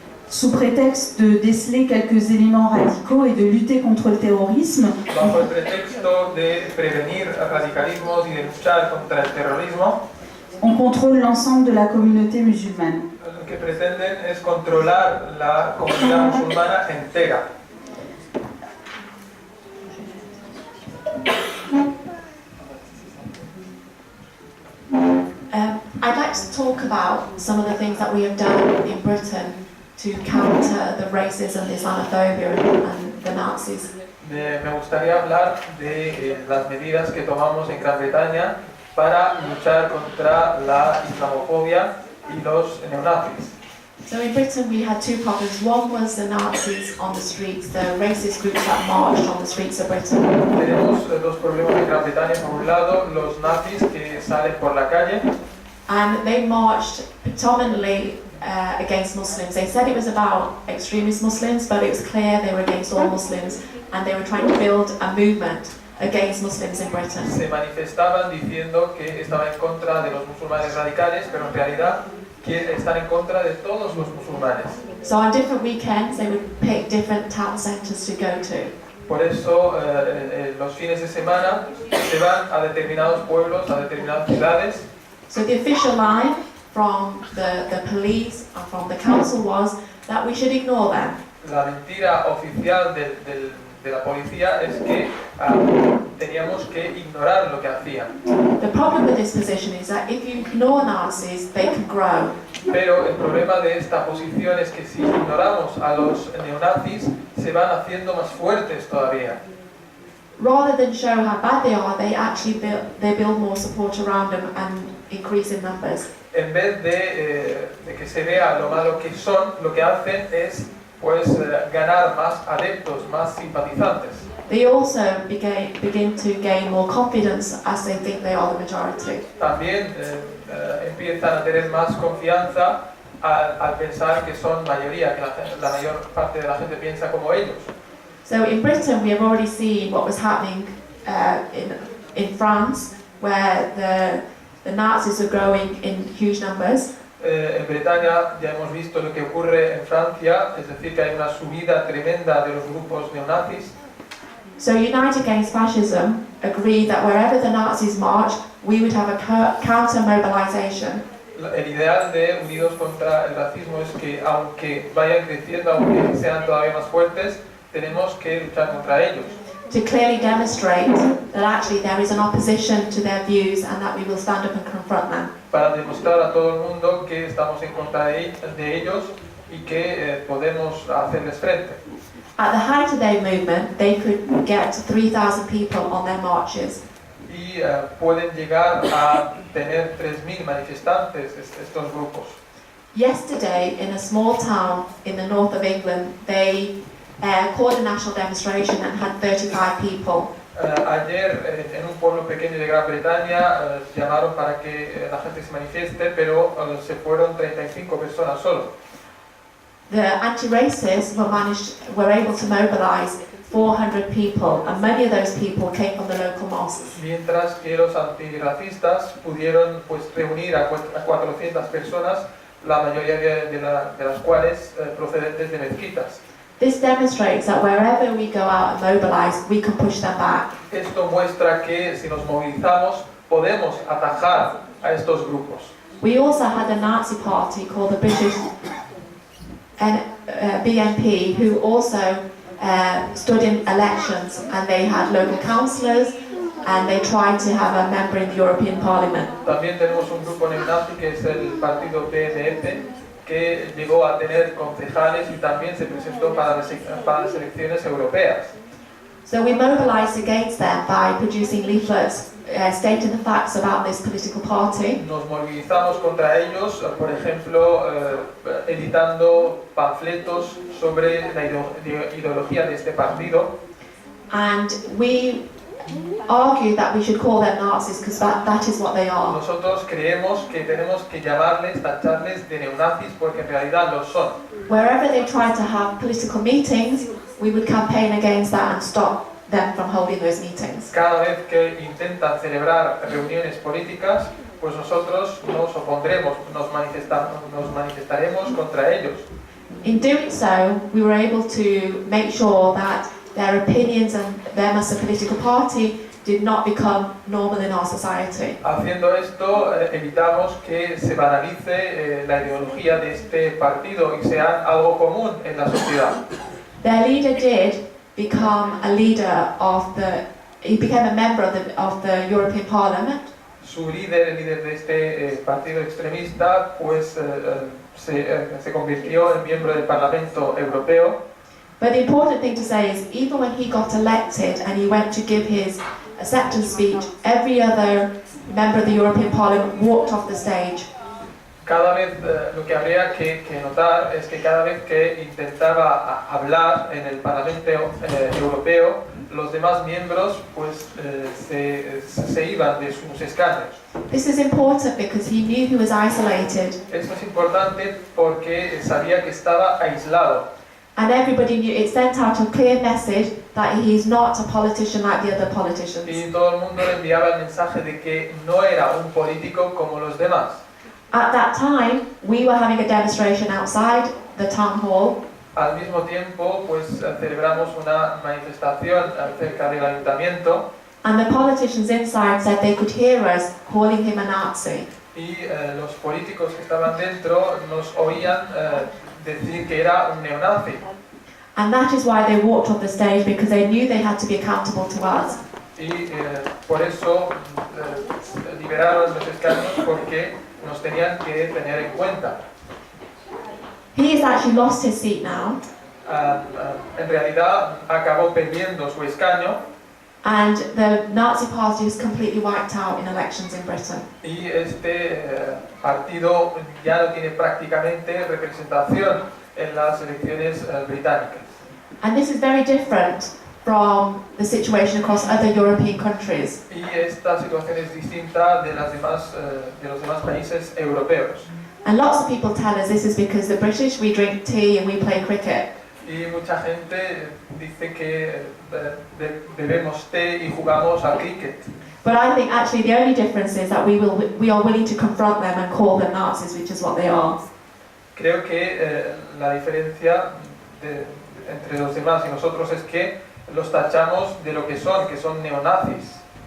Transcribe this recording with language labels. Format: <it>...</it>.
<fr>Sous prétexte de déceler quelques éléments radicaux et de lutter contre le terrorisme,</fr> <es>Bajo el pretexto de prevenir radicalismos y de luchar contra el terrorismo,</es> <fr>on contrôle l'ensemble de la communauté musulmane.</fr> <es>lo que pretenden es controlar la comunidad musulmana entera.</es> <en>I'd like to talk about some of the things that we have done in Britain to counter the racism, the Islamophobia and the Nazis.</en> <es>Me gustaría hablar de las medidas que tomamos en Gran Bretaña para luchar contra la islamofobia y los neonazis.</es> <en>So in Britain we had two problems. One was the Nazis on the streets, the racist groups that marched on the streets of Britain.</en> <es>Tenemos dos problemas en Gran Bretaña. Por un lado, los nazis que salen por la calle.</es> <en>And they marched predominantly against Muslims. They said it was about extremist Muslims, but it was clear they were against all Muslims, and they were trying to build a movement against Muslims in Britain.</en> <es>Se manifestaban diciendo que estaban en contra de los musulmanes radicales, pero en realidad que están en contra de todos los musulmanes.</es> <en>So on different weekends they would pick different town centres to go to.</en> <es>Por eso los fines de semana se van a determinados pueblos, a determinadas ciudades.</es> <en>So the official line from the police and from the council was that we should ignore them.</en> <es>La mentira oficial de la policía es que teníamos que ignorar lo que hacían.</es> <en>The problem with this position is that if you ignore Nazis, they can grow.</en> <es>Pero el problema de esta posición es que si ignoramos a los neonazis, se van haciendo más fuertes todavía.</es> <en>Rather than show how bad they are, they actually build more support around them and increase in numbers.</en> <es>En vez de que se vea lo malo que son, lo que hacen es pues ganar más adeptos, más simpatizantes.</es> <en>They also begin to gain more confidence as they think they are the majority.</en> <es>También empiezan a tener más confianza al pensar que son mayoría, que la mayor parte de la gente piensa como ellos.</es> <en>So in Britain, we have already seen what was happening in France, where the Nazis are growing in huge numbers.</en> <es>En Bretaña ya hemos visto lo que ocurre en Francia, es decir, que hay una subida tremenda de los grupos neonazis.</es> <en>So United Against Fascism agreed that wherever the Nazis marched, we would have a counter-mobilization.</en> <es>El ideal de Unidos contra el Racismo es que aunque vayan creciendo, aunque sean todavía más fuertes, tenemos que luchar contra ellos.</es> <en>To clearly demonstrate that actually there is an opposition to their views and that we will stand up and confront them.</en> <es>Para demostrar a todo el mundo que estamos en contra de ellos y que podemos hacerles frente.</es> <en>At the height of their movement, they could get 3,000 people on their marches.</en> <es>Y pueden llegar a tener 3.000 manifestantes estos grupos.</es> <en>Yesterday, in a small town in the north of England, they called a national demonstration and had 35 people.</en> <es>Ayer en un pueblo pequeño de Gran Bretaña llamaron para que la gente se manifieste, pero se fueron 35 personas solo.</es> <en>The anti-racists were able to mobilize 400 people, and many of those people came from the local mosques.</en> <es>Mientras que los antirracistas pudieron pues reunir a 400 personas, la mayoría de las cuales procedentes de mezquitas.</es> <en>This demonstrates that wherever we go out and mobilize, we can push them back.</en> <es>Esto muestra que si nos movilizamos podemos atajar a estos grupos.</es> <en>We also had a Nazi party called the British BNP, who also stood in elections, and they had local councillors, and they tried to have a member in the European Parliament.</en> <es>También tenemos un grupo neonazi que es el partido BNP, que llegó a tener concejales y también se presentó para las elecciones europeas.</es> <en>So we mobilized against them by producing leaflets stating the facts about this political party.</en> <es>Nos movilizamos contra ellos, por ejemplo, editando panfletos sobre la ideología de este partido.</es> <en>And we argued that we should call them Nazis because that is what they are.</en> <es>Nosotros creemos que tenemos que llamarles, tacharles de neonazis porque en realidad lo son.</es> <en>Wherever they try to have political meetings, we would campaign against that and stop them from holding those meetings.</en> <es>Cada vez que intentan celebrar reuniones políticas, pues nosotros nos opondremos, nos manifestaremos contra ellos.</es> <en>In doing so, we were able to make sure that their opinions and them as a political party did not become normal in our society.</en> <es>Haciendo esto, evitamos que se banalice la ideología de este partido y sea algo común en la sociedad.</es> <en>Their leader did become a leader he became a member of the European Parliament.</en> <es>Su líder, el líder de este partido extremista, pues se convirtió en miembro del Parlamento Europeo.</es> <en>But the important thing to say is, even when he got elected and he went to give his acceptance speech, every other member of the European Parliament walked off the stage.</en> <es>Cada vez, lo que habría que notar es que cada vez que intentaba hablar en el Parlamento Europeo, los demás miembros pues se iban de sus escaños.</es> <en>This is important because he knew he was isolated.</en> <es>Esto es importante porque sabía que estaba aislado.</es> <en>And everybody knew, it sent out a clear message that he's not a politician like the other politicians.</en> <es>Y todo el mundo le enviaba el mensaje de que no era un político como los demás.</es> <en>At that time, we were having a demonstration outside the town hall.</en> <es>Al mismo tiempo, pues celebramos una manifestación cerca del ayuntamiento.</es> <en>And the politicians inside said they could hear us calling him a Nazi.</en> <es>Y los políticos que estaban dentro nos oían decir que era un neonazi.</es> <en>And that is why they walked off the stage, because they knew they had to be accountable to us.</en> <es>Y por eso liberaron los escaños, porque nos tenían que tener en cuenta.</es> <en>He has actually lost his seat now,</en> <es>En realidad acabó perdiendo su escaño,</es> <en>and the Nazi party was completely wiped out in elections in Britain.</en> <es>y este partido ya no tiene prácticamente representación en las elecciones británicas.</es> <en>And this is very different from the situation across other European countries.</en> <es>Y esta situación es distinta de los demás países europeos.</es> <en>And lots of people tell us this is because the British, we drink tea and we play cricket.</en> <es>Y mucha gente dice que bebemos té y jugamos al cricket.</es> <en>But I think actually the only difference is that we are willing to confront them and call them Nazis, which is what they are.</en> <es>Creo que la diferencia entre los demás y nosotros es que los tachamos de lo que son neonazis.</es>